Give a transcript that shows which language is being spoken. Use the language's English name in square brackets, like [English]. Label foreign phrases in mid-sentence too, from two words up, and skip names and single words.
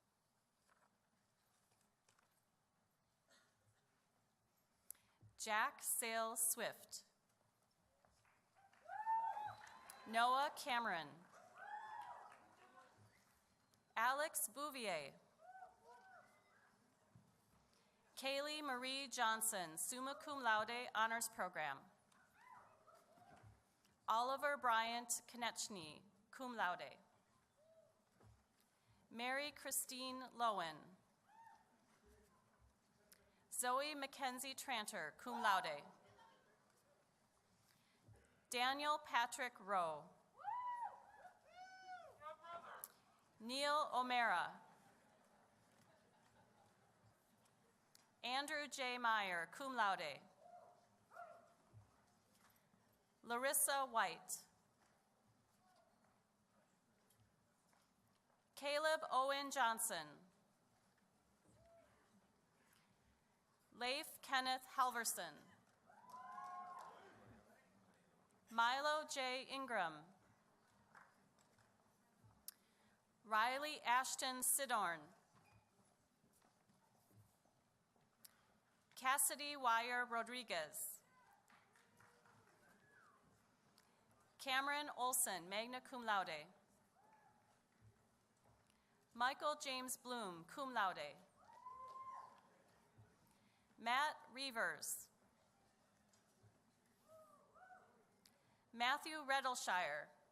[English] Jack Sale Swift. Noah Cameron. Alex Bouvier. Kaylee Marie Johnson, [Latin] summa cum laude [English] honors program. Oliver Bryant Konechny, [Latin] cum laude. [English] Mary Christine Lowen. Zoe Mackenzie Tranter, [Latin] cum laude. [English] Daniel Patrick Rowe. Neil O'Mara. Andrew J. [Latin] Meyer, cum laude. [English] Larissa White. Caleb Owen Johnson. Leif Kenneth Halverson. Milo J. Ingram. Riley Ashton Sidorn. Cassidy Wire Rodriguez. Cameron Olson, [Latin] magna cum laude. [English] Michael James Bloom, [Latin] cum laude. [English] Matt Reavers. Matthew Redleshire.